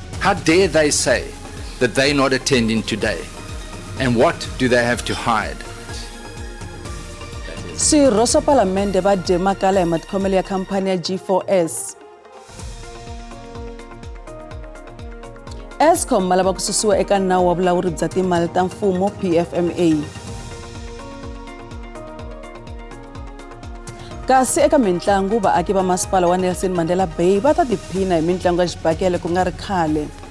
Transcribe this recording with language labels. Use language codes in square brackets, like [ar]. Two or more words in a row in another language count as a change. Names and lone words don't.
[en] How dare they say that they're not attending today? And what do they have to hide? [ts] Swirho swa Parliamente va dye makala hi matikhomelo ya khampani ya G4S. Eskom ma lava ku susiwa eka nawu wa vulawuri bya timali ta mfumo PFMA. Kasi eka mitlangu vaaki va masipala wa Nelson Mandela Bay va ta tiphina hi mitlangu ya xibakele ku nga ri khale.